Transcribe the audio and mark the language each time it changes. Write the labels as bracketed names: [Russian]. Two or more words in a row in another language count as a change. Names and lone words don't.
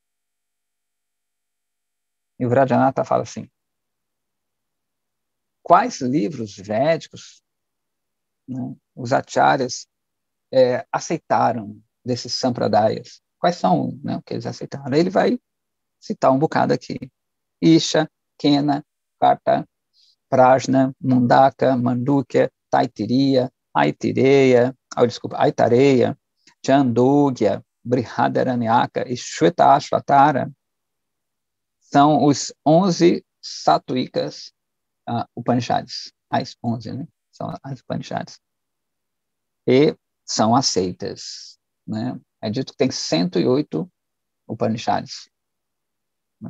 [Portuguese] E o Vrajanatha fala assim: quais livros védicos, né, os acharyas aceitaram desses sampradayas? Quais são, né, o que eles aceitaram? Ele vai citar um bocado aqui: Isha, Kena, Karta, Prajna, Mundaka, Mandukya, Taitiriya, Aitareya, Aitareya, Chandogya, Brihadaranyaka e Shvetashvatara. São os 11 satvikas Upanishads, as 11, né? São as Upanishads. E são aceitas, né? É dito que tem 108 Upanishads, né?